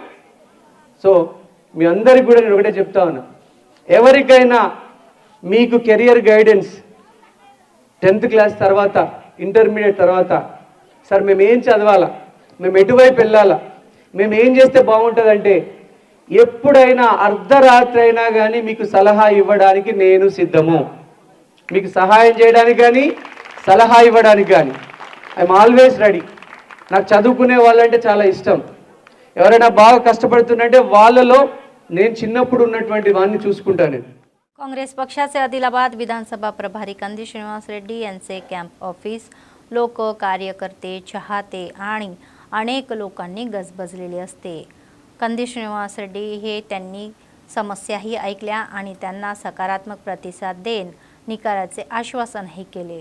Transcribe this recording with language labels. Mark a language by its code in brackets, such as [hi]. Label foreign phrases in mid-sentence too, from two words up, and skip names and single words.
[te] సో మీ అందరికి కూడా నేను ఒకటే చెప్తా ఉన్నా, ఎవరికైనా మీకు [en] career guidance 10th class [te] తర్వాత, ఇంటర్మీడియట్ తర్వాత, సార్ మేము ఏం చదవాలా, మేము ఎటువైపు వెళ్ళాలా, మేము ఏం చేస్తే బాగుంటుందంటే, ఎప్పుడైనా అర్ధరాత్రి అయినా కానీ మీకు సలహా ఇవ్వడానికి నేను సిద్ధము. మీకు సహాయం చేయడానికి కానీ సలహా ఇవ్వడానికి కానీ [en] I'm always ready. [te] నాకు చదువుకునే వాళ్ళంటే చాలా ఇష్టం. ఎవరైనా బాగా కష్టపడుతున్నట్టే వాళ్ళలో నేను చిన్నప్పుడు ఉన్నటువంటి వాడిని చూసుకుంటాను నేను. [mr] काँग्रेस पक्षाचे आदिलाबाद विधानसभा प्रभारी कंदी श्रीनिवास रेड्डी यांचे [en] camp office [mr] लोक, कार्यकर्ते, चाहते आणि अनेक लोकांनी गजबजलेले असते. कंदी श्रीनिवास रेड्डी हे त्यांनी समस्याही ऐकल्या आणि त्यांना सकारात्मक प्रतिसाद देऊन निकालाचे आश्वासनही केले.